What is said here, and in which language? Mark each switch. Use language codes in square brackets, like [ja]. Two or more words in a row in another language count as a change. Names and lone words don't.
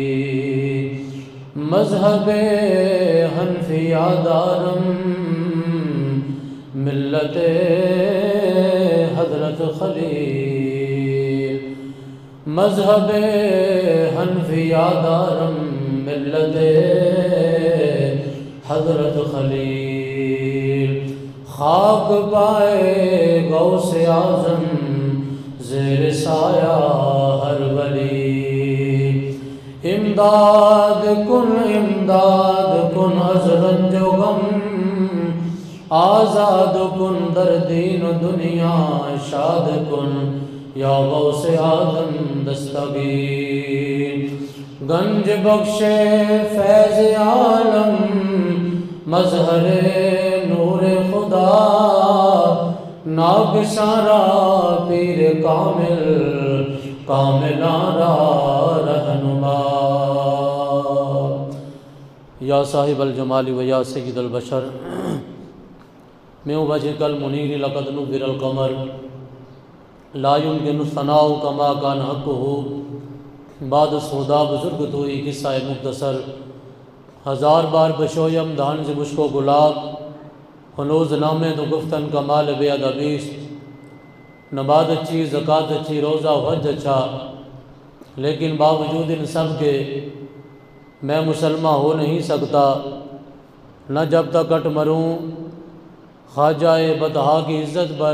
[fa] مذہب حنفیہ دارم ملت حضرت خلیل، مذہب حنفیہ دارم ملت حضرت خلیل. خاک پائے غوث اعظم زیر سایہ ہر ولی، امداد کن از رنج و غم، آزاد کن در دین و دنیا شاد کن یا غوث اعظم دستگیر. گنج بخش فیض عالم مظہر نور خدا، ناگسارا پیر کامل کاملارا رہنما. [ar] یا صاحب الجمال و یا سید البشر من وجهك المنیر لقد نور القمر لا يمكن الثناء كما كان حقه. [fa] بعد سودا بزرگ توئی قصہ مختصر، ہزار بار بشویم دہن سے مشکو گلاب، ہنوز نامے تو گفتن کمال بے ادبیست. [ur] نماز اچھی، زکوٰۃ اچھی، روزہ حج اچھا، لیکن باوجود ان سب کے میں مسلمہ ہو نہیں سکتا نہ جب تک کٹ مروں خواجہ بطحا کی عزت پر.